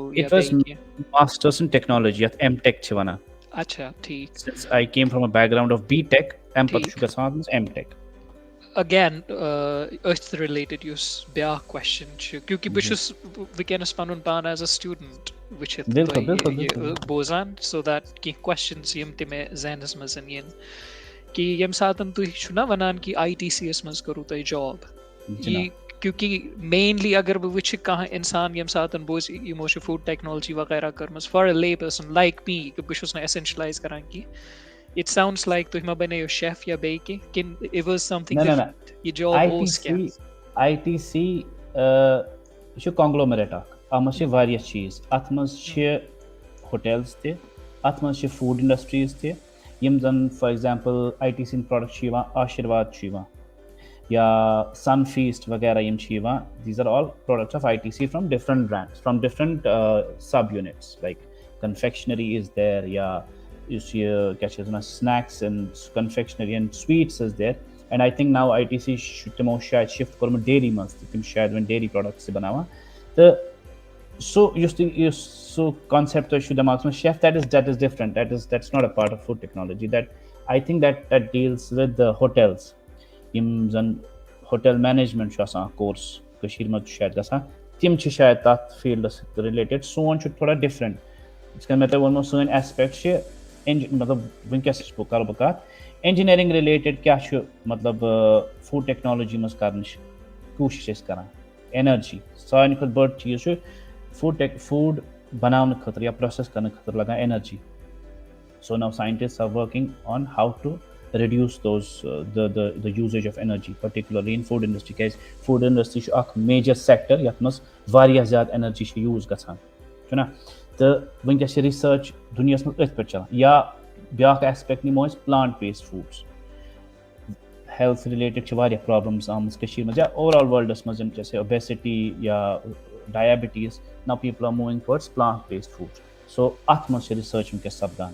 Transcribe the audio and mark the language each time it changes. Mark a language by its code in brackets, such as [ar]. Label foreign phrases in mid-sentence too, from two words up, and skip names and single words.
[en] It ya was [ks] بےٚ کیٛاہ? [en] masters in technology [ks] یَتھ M.Tech چھِ وَنان اَچھا، ٹھیٖک. [en] since I came from a background of B.Tech [ks] اَمہِ پَتہٕ چھُ Theek. گژھان M.Tech [en] Again, earth related use [ks] بیٛاکھ question چھُ کیونکہِ بہٕ چھُس وٕنکیٚنس پنُن پان [en] as a student [ks] وٕچھِتھ بِلکُل تۄہہِ بِلکُل یہِ بِلکُل بوزان [en] so that [ks] کینٛہہ کوسچنٕز یِم تہِ مےٚ ذہنس منٛز یِن کہِ ییٚمہِ ساتہٕ تُہۍ چھِو نا وَنان کہِ آی ٹی سی یس منٛز کٔرِو تۄہہِ جاب یہِ کیونکہِ مینلی اگر بہٕ وٕچھِ کانٛہہ اِنسان ییٚمہِ ساتہٕ بوزِ یِمو چھِ [en] food technology [ks] وغیرہ کٔرمٕژ [en] for a lay person like me [ks] کہِ بہٕ چھُس نہٕ ایسینشلایز کران کینٛہہ [en] it sounds like [ks] تُہۍ ما بَنٲیِو شیف یا بیٚیہِ کینٛہہ کِنہٕ [en] it was something different [ks] یہِ جاب اوس کیٛاہ آی ٹی سی یہِ چھُ کانگلومریٹ اکھ اَتھ منٛز چھِ واریاہ چیٖز اَتھ منٛز چھِ ہوٹلٕز تہِ اَتھ منٛز چھِ [en] food industries [ks] تہِ یِم زَن [en] for example [ks] آی ٹی سی ہٕنٛدۍ پروڈکٹ چھِ یِوان آشِرواد چھُ یِوان یا سن فیٖسٹ وغیرہ یِم چھِ یِوان [en] these are all products of ITC from different brands from different sub units like confectionery is there [ks] یا یُس یہِ کیاہ چھِ وَنان [en] snacks and confectionery and sweets is there and I think now [ks] آی ٹی سی چھُ تِمو شاید شِفٹ کوٚرمُت ڈیری منٛز تہِ تِم چھِ شاید وۄنۍ [en] dairy products [ks] تہِ بَناوان تہٕ سُہ کانسیپٹ تۄہہِ چھُو دٮ۪ماغس منٛز [en] chef that is different that's not a part of food technology that I think that deals with the hotels [ks] یِم زَن [en] hotel management [ks] چھُ آسان اکھ کورس کٔشیٖر منٛز چھُ شاید گژھان تِم چھِ شاید تَتھ فیٖلڈس سۭتۍ رِلیٹِڈ سون چھُ تھوڑا ڈِفرنٹ یِتھ کٔنۍ مےٚ تۄہہِ ووٚنمو سٲنۍ ایسپیکٹ چھِ مطلب وٕنکیٚس کرٕ بہٕ کَتھ [en] engineering related [ks] کیاہ چھُ مطلب [en] food technology [ks] منٛز کَرنٕچ کوٗشِش أسۍ کران اینرجی ساروی کھۄتہٕ بٔڑ چیٖز چھُ فوٗڈ بَناونہٕ خٲطرٕ یا پروسیس کرنہٕ خٲطرٕ لگان اینرجی [en] so now scientists are working on how to reduce those the usage of energy particularly in food industry [ks] کیازِ [en] food industry [ks] چھُ اکھ [en] major sector [ks] یَتھ منٛز واریاہ زیادٕ اینرجی چھِ یوٗز گژھان چھُنہ تہٕ وٕنکیٚس چھِ رِسٲرٕچ دُنیاہس منٛز أتھۍ پٮ۪ٹھ چلان یا بیاکھ ایسپیکٹ نِمو أسۍ [en] plant based foods health related [ks] چھِ واریاہ پرابلمٕز آمٕژ کٔشیٖر منٛز یا [en] over all worlds [ks] منٛز یِم جیسے اوبیسٹی یا ڈایبٹیٖز [en] now people are moving towards plant based food so [ks] اَتھ منٛز چھِ رِسٲرٕچ وٕنکیٚس سپدان